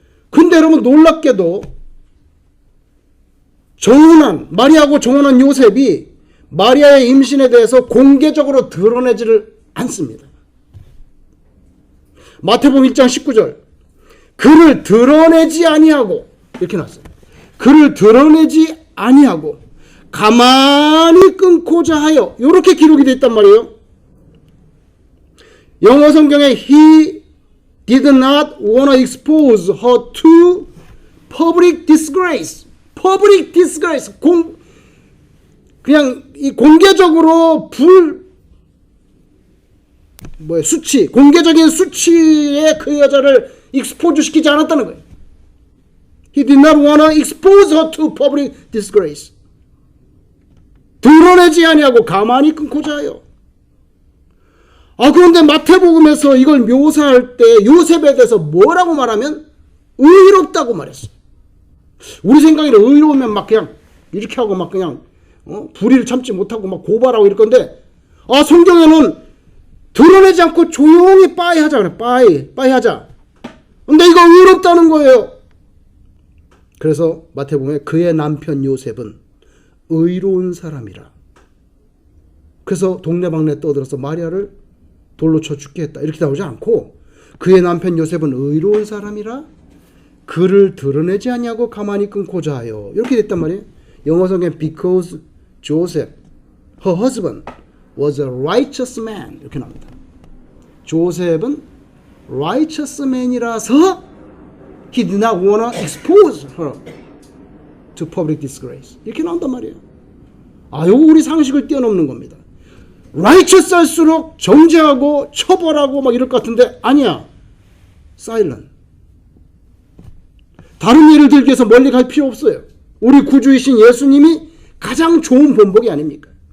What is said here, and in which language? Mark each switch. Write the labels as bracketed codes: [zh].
[ko] 근데 여러분 놀랍게도 마리아하고 정혼한 요셉이 마리아의 임신에 대해서 공개적으로 드러내지를 않습니다. 마태복음 1장 19절, 그를 드러내지 아니하고, 이렇게 나왔어요. 그를 드러내지 아니하고 가만히 끊고자 하여, 이렇게 기록이 되어 있단 말이에요. 영어 성경에 [en] he did not want to expose her to public disgrace. public disgrace. [ko] 그냥 이 공개적으로 수치, 공개적인 수치에 그 여자를 익스포즈 시키지 않았다는 거예요. [en] He did not want to expose her to public disgrace. [ko] 드러내지 아니하고 가만히 끊고자 하여. 그런데 마태복음에서 이걸 묘사할 때 요셉에 대해서 뭐라고 말하면 의롭다고 말했어요. 우리 생각에는 의로우면 막 그냥 이렇게 하고 막 그냥 불의를 참지 못하고 막 고발하고 이럴 건데, 성경에는 드러내지 않고 조용히 빠이 하자 그래. 빠이 하자. 근데 이거 의롭다는 거예요. 그래서 마태복음에 그의 남편 요셉은 의로운 사람이라. 그래서 동네방네 떠들어서 마리아를 돌로 쳐 죽게 했다. 이렇게 나오지 않고 그의 남편 요셉은 의로운 사람이라 그를 드러내지 아니하고 가만히 끊고자 하여. 이렇게 됐단 말이에요. 영어 성경 [en] because Joseph, her husband, was a righteous man. [ko] 이렇게 나옵니다. 조셉은 [en] righteous man이라서 he did not want to expose her to public disgrace. [ko] 이렇게 나온단 말이에요. 요거 우리 상식을 뛰어넘는 겁니다. righteous 할수록 정죄하고 처벌하고 막 이럴 것 같은데 아니야. [en] silent. [ko] 다른 예를 들기 위해서 멀리 갈 필요 없어요. 우리 구주이신 예수님이 가장 좋은 본보기 아닙니까?